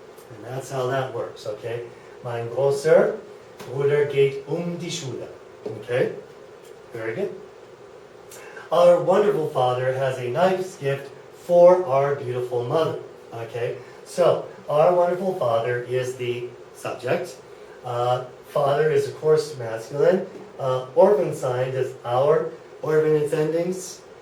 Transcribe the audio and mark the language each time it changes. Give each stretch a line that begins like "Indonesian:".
English: And that's how that works, okay?
German: Mein großer Bruder geht die Schule.
English: Okay? Very good. Our wonderful father has a nice gift for our beautiful mother. Okay, so our wonderful father is the subject. Father is, of course, masculine. Orphan sign, does our orphan its endings?